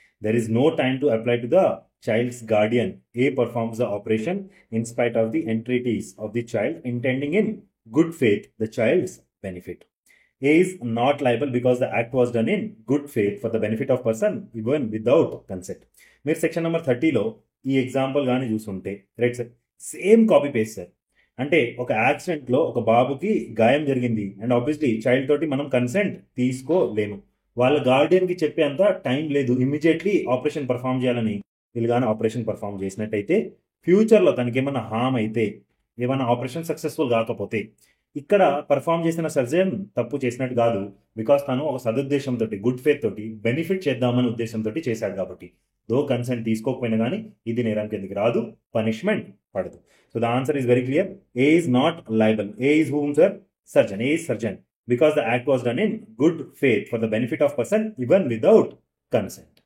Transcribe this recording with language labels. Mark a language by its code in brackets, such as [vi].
[en] There is no time to apply to the child's guardian. A performs the operation in spite of the entreaties of the child, intending in good faith the child's benefit. A is not liable because the act was done in good faith for the benefit of person even without consent. [te] మీరు section number 30లో ఈ example కానీ చూసుంటే, right sir, [en] Same copy paste sir. [te] అంటే ఒక యాక్సిడెంట్లో ఒక బాబుకి గాయం జరిగింది అండ్ ఆబ్వియస్లీ చైల్డ్ తోటి మనం కన్సెంట్ తీసుకోలేము. వాళ్ళ గార్డియన్కి చెప్పేంత టైం లేదు ఇమ్మీడియట్లీ ఆపరేషన్ పర్ఫామ్ చేయాలని. వీళ్ళు కానీ ఆపరేషన్ పర్ఫామ్ చేసినట్టయితే ఫ్యూచర్లో తనకి ఏమన్నా హామ్ అయితే, ఏమైనా ఆపరేషన్ సక్సెస్ఫుల్ కాకపోతే, ఇక్కడ పర్ఫామ్ చేసిన సర్జన్ తప్పు చేసినట్టు కాదు, బికాస్ తను ఒక సదుద్దేశంతో గుడ్ ఫేత్ తోటి బెనిఫిట్ చేద్దామనే ఉద్దేశంతో చేశాడు కాబట్టి. దో కన్సెంట్ తీసుకోకపోయినా కానీ ఇది నేరానికి ఎందుకు రాదు, పనిష్మెంట్ పడదు. [en] So the answer is very clear. A is not liable. A is whom sir? Surgeon. A is surgeon because the act was done in good faith for the benefit of person even without consent.